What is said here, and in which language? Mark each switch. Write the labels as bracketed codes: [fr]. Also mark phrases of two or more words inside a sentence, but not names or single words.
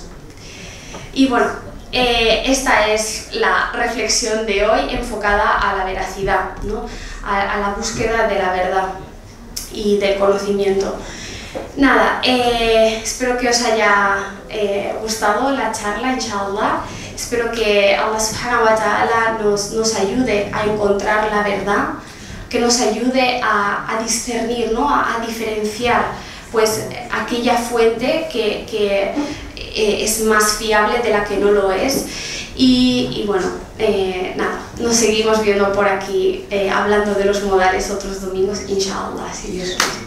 [es] Y bueno, esta es la reflexión de hoy enfocada a la veracidad, ¿no? a la búsqueda de la verdad y del conocimiento. Nada, espero que os haya gustado la charla, inshallah. Espero que Allah [ar] سبحانه وتعالى [es] nos ayude a encontrar la verdad, que nos ayude a discernir, ¿no? a diferenciar pues, aquella fuente que es más fiable de la que no lo es. Y bueno, nada, nos seguimos viendo por aquí hablando de los modales otros domingos, inshallah, si Dios quiere.